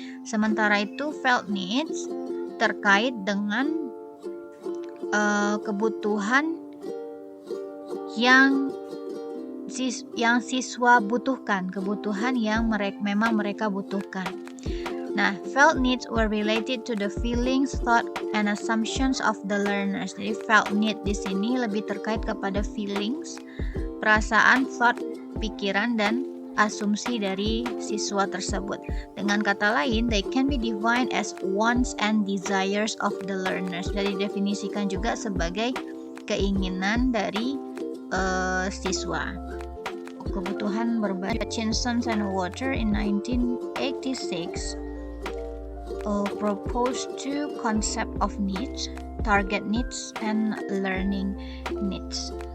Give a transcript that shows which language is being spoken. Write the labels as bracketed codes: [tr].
[id] Sementara itu felt needs terkait dengan kebutuhan yang siswa butuhkan, kebutuhan yang memang mereka butuhkan. [en] Nah, felt needs were related to the feelings, thought, and assumptions of the learners. [id] Jadi felt need di sini lebih terkait kepada feelings, perasaan, thought, pikiran, dan asumsi dari siswa tersebut. Dengan kata lain, [en] they can be defined as wants and desires of the learners. [id] Jadi didefinisikan juga sebagai keinginan dari siswa. Kebutuhan berbahasa [en] Hutchinson and Water in 1986 proposed two concepts of needs, target needs and learning needs.